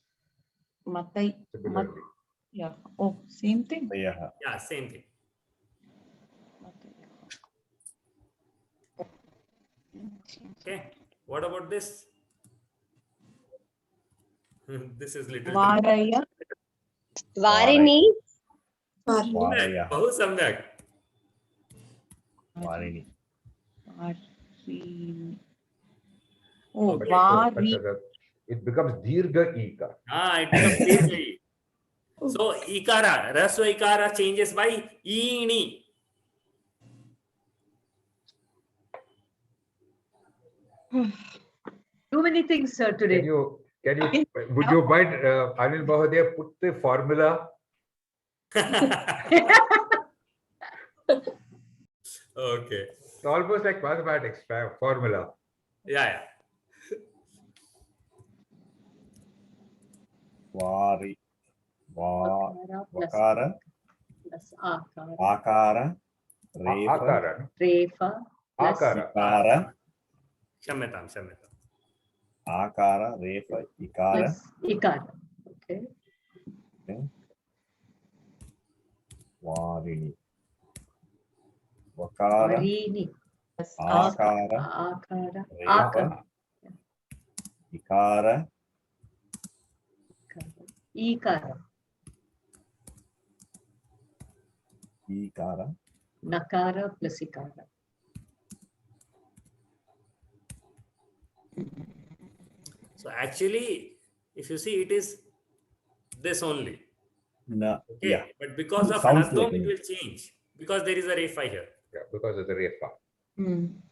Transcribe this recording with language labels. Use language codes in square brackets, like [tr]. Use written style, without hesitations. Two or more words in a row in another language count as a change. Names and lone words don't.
[en] Similarly. Yeah. Oh, same thing. Yeah. Yeah, same thing. Okay. What about this? This is little. Varaya. Varini. Varaya. [sa] Bahu samyak. [en] Varini. Oh, Okay. Vari. It becomes [sa] dirgha ika. [en] It becomes easy. So ikara, [sa] raswa ikara [en] changes by ini. Too many things, sir, today. Would you mind, Anil Mahodaya, put the formula? Okay. It's almost like mathematics formula. Yeah. Vari. Vakara. Plus akara. Akara. Refa. Refa. Plus Ikara. Shamyatam. Akara. Refa. Ikara. Plus ikara. Okay. Varini. Vakara. Varini. Akara. Akara. Refa. Ikara. Ikara. Ikara. Nakara plus ikara. So actually, if you see, it is this only. No. Okay. Yeah. But because of Sounds Nadom, like it me. will change. Because there is a refa here. Yeah, because of the refa.